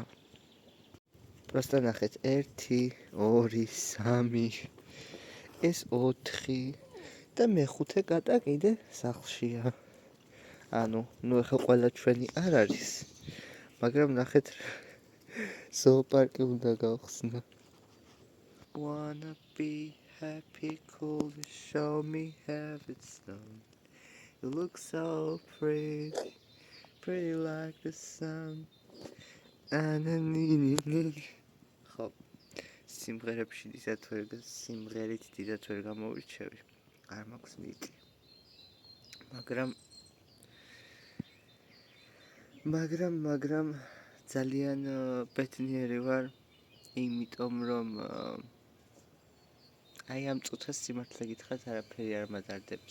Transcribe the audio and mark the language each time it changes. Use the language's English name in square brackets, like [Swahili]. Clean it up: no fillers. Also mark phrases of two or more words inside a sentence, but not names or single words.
[Georgian] პროსტა ნახეთ, 1, 2, 3, ეს 4 და მეხუთე კატა კიდე სახლშია. ანუ, ეხლა ყველა ჩვენი არ არის, მაგრამ ნახეთ ზოოპარკი უნდა გავხსნა. [English] Wanna be happy, cool, show me have it's done. You look so pretty, pretty like the sun. [Georgian] ხო, სიმღერებში სიმღერით დიდად ვერ გამოვირჩევი, არ მაქვს მიტი. მაგრამ ძალიან ბედნიერი ვარ, იმიტომ რომ აი ამ წუთას სიმართლე გითხრათ არაფერი არ მადარდებს.